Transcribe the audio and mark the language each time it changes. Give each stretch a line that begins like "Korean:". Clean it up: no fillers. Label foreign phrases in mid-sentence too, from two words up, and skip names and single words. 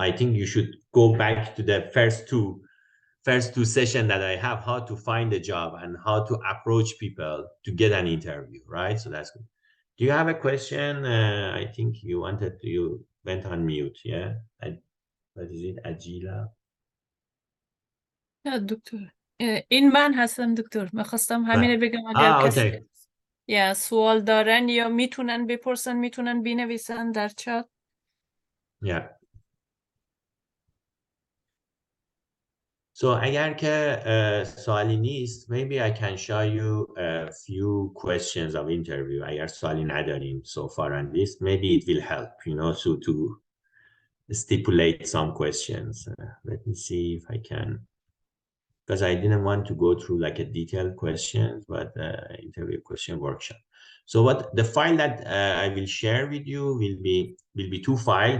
English: I think you should go back to the first two sessions that I have, how to find a job and how to approach people to get an interview, right? So that's good. Do you have a question? I think you went on mute, yeah? What is it, Agila?
Persian: نه دکتر این من هستم دکتر میخواستم همینه بگم اگر کسی یا سوال دارن یا میتونن بپرسن میتونن بنویسن در چات.
English: Yeah.
Persian: So اگر که سوالی نیست,
English: maybe I can show you a few questions of interview. اگر سوالی نداریم so far on this, maybe it will help, you know, so to stipulate some questions. Let me see if I can, because I didn't want to go through like a detailed questions, but interview question workshop. So what the file that I will share with you will be two files.